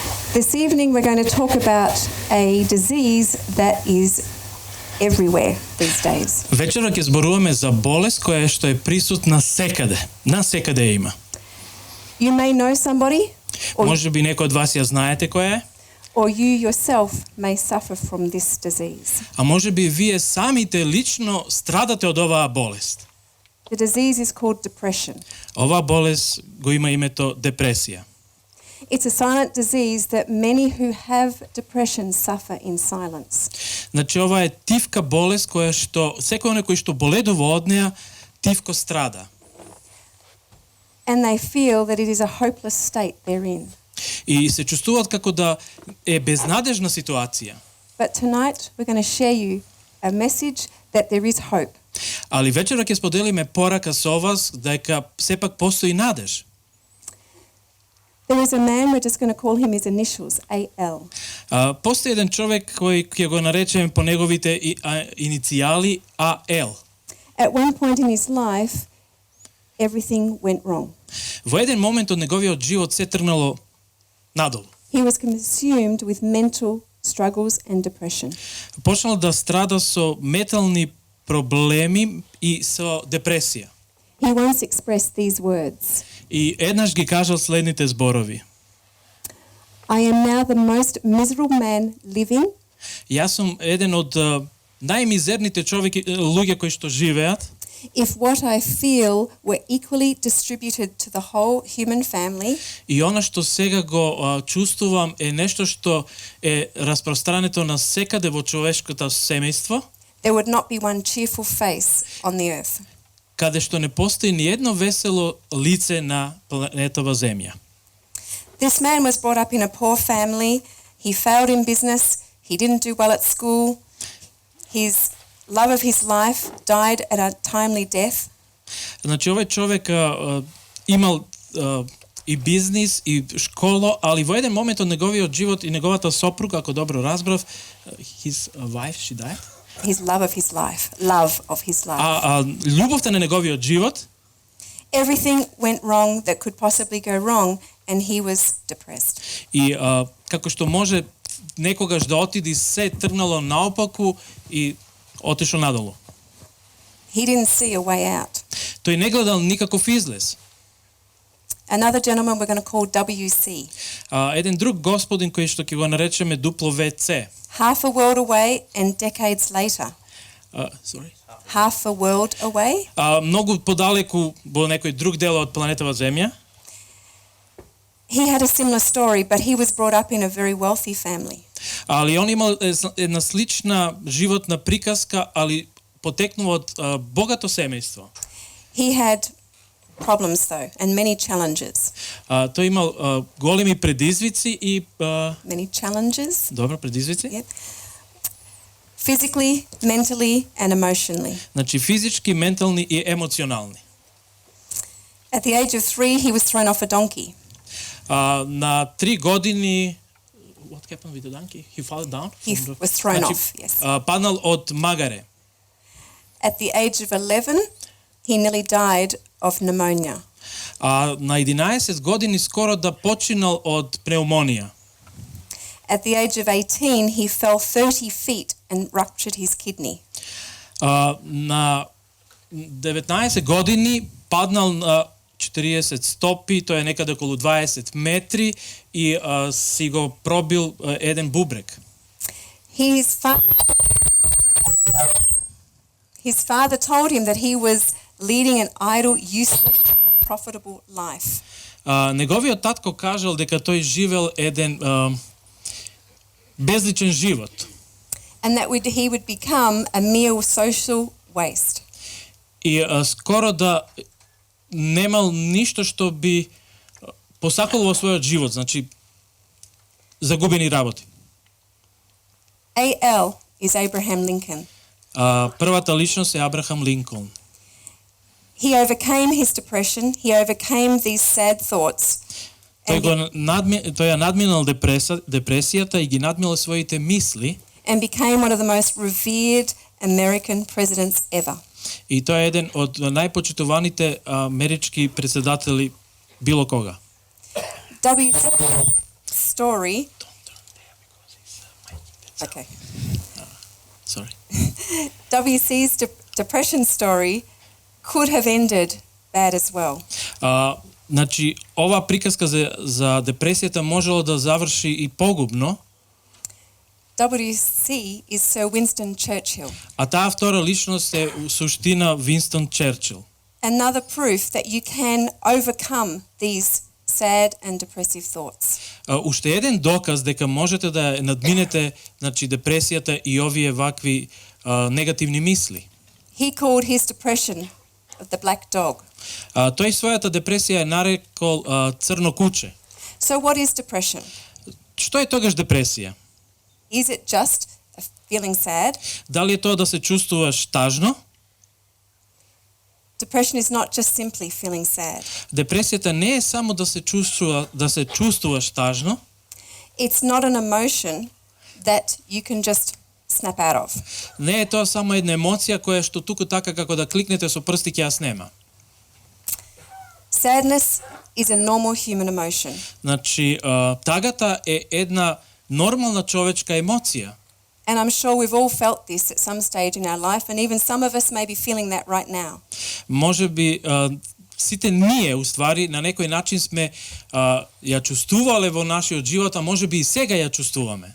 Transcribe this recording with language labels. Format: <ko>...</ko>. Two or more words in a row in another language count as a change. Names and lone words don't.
<en>This evening we're going to talk about a disease that is everywhere these days.</en> <mk>Вечера ќе зборуваме за болест која што е присутна секаде. На секаде има.</mk> <en>You may know somebody,</en> <mk>Може би некој од вас ја знаете која е,</mk> <en>or you yourself may suffer from this disease.</en> <mk>а може би вие самите лично страдате од оваа болест.</mk> <en>The disease is called depression.</en> <mk>Оваа болест го има името депресија.</mk> <en>It's a silent disease that many who have depression suffer in silence.</en> <mk>Значи ова е тивка болест која што секој оној кој што боледува од неа тивко страда.</mk> <en>And they feel that it is a hopeless state they're in.</en> <mk>И се чувствуваат како да е безнадежна ситуација.</mk> <en>But tonight we're going to share you a message that there is hope.</en> <mk>Али вечера ќе споделиме порака со вас дека сепак постои надеж.</mk> <en>There is a man, we're just going to call him his initials, AL.</en> <mk>Постои еден човек кој ќе го наречеме по неговите иницијали АЛ.</mk> <en>At one point in his life, everything went wrong.</en> <mk>Во еден момент од неговиот живот се тргнало надолу.</mk> <en>He was consumed with mental struggles and depression.</en> <mk>Почнал да страда со ментални проблеми и со депресија.</mk> <en>He once expressed these words.</en> <mk>И еднаш ги кажал следните зборови.</mk> <en>I am now the most miserable man living.</en> <mk>Јас сум еден од најмизерните луѓе кои што живеат.</mk> <en>If what I feel were equally distributed to the whole human family,</en> <mk>И она што сега го чувствувам е нешто што е распространето на секаде во човешкото семејство,</mk> <en>there would not be one cheerful face on the earth.</en> <mk>каде што не постои ни едно весело лице на планетава Земја.</mk> <en>This man was brought up in a poor family. He failed in business. He didn't do well at school. His love of his life died at a timely death.</en> <mk>Значи овој човек имал и бизнис и школа, али во еден момент од неговиот живот и неговата сопруга, ако добро разбрав,</mk> <en>his wife, she died. His love of his life. Love of his life.</en> <mk>Љубовта на неговиот живот.</mk> <en>Everything went wrong that could possibly go wrong, and he was depressed.</en> <mk>И како што може некогаш да отиде се тргнало наопаку и отишо надолу.</mk> <en>He didn't see a way out.</en> <mk>Тој не гледал никаков излез.</mk> <en>Another gentleman we're going to call WC.</en> <mk>Еден друг господин кој што ќе го наречеме WC.</mk> <en>Half a world away and decades later. Sorry. Half a world away.</en> <mk>Многу подалеку во некој друг дел од планетава Земја.</mk> <en>He had a similar story, but he was brought up in a very wealthy family.</en> <mk>Али он имал една слична животна приказка, али потекнува од богато семејство.</mk> <en>He had problems though, and many challenges.</en> <mk>Тој имал големи предизвици и</mk> <en>Many challenges.</en> <mk>добро предизвици.</mk> <en>Yep. Physically, mentally, and emotionally.</en> <mk>Значи физички, ментални и емоционални.</mk> <en>At the age of 3, he was thrown off a donkey.</en> <mk>На 3 години</mk> <en>what happened with the donkey? He fell down? He was thrown off, yes.</en> <mk>Паднал од магаре.</mk> <en>At the age of 11, he nearly died of pneumonia.</en> <mk>На 11 години скоро да починал од пневмонија.</mk> <en>At the age of 18, he fell 30 feet and ruptured his kidney.</en> <mk>На 19 години паднал на 40 стопи, тоа е некаде околу 20 метри и си го пробил еден бубрек.</mk> <en>His father told him that he was leading an idle, useless, profitable life.</en> <mk>Неговиот татко кажал дека тој живел еден безличен живот.</mk> <en>And that he would become a mere social waste.</en> <mk>И скоро да немал ништо што би посакал во својот живот, значи загубени работи.</mk> <en>AL is Abraham Lincoln.</en> <mk>Првата личност е Абрахам Линколн.</mk> <en>He overcame his depression, he overcame these sad thoughts.</en> <mk>Тој ја надминал депресијата и ги надминал своите мисли.</mk> <en>And became one of the most revered American presidents ever.</en> <mk>И тој е еден од најпочитуваните амерички председатели било кога.</mk> <en>W's story Okay. Sorry. WC's depression story could have ended bad as well.</en> <mk>Значи, ова приказка за депресијата можело да заврши и погубно.</mk> <en>WC is Sir Winston Churchill.</en> <mk>А таа втора личност е у суштина Винстон Черчил.</mk> <en>Another proof that you can overcome these sad and depressive thoughts.</en> <mk>Уште еден доказ дека можете да надминете, значи, депресијата и овие вакви негативни мисли.</mk> <en>He called his depression the black dog.</en> <mk>Тој својата депресија е нарекол црно куче.</mk> <en>So what is depression?</en> <mk>Што е тогаш депресија?</mk> <en>Is it just feeling sad?</en> <mk>Дали е тоа да се чувствуваш тажно?</mk> <en>Depression is not just simply feeling sad.</en> <mk>Депресијата не е само да се чувствуваш тажно.</mk> <en>It's not an emotion that you can just snap out of.</en> <mk>Не е тоа само една емоција која што туку така како да кликнете со прсти ќе ја снема.</mk> <en>Sadness is a normal human emotion.</en> <mk>Значи, тагата е една нормална човечка емоција.</mk> <en>And I'm sure we've all felt this at some stage in our life, and even some of us may be feeling that right now.</en> <mk>Може би сите ние уствари на некој начин сме ја чувствувале во нашиот живот, а може би и сега ја чувствуваме.</mk>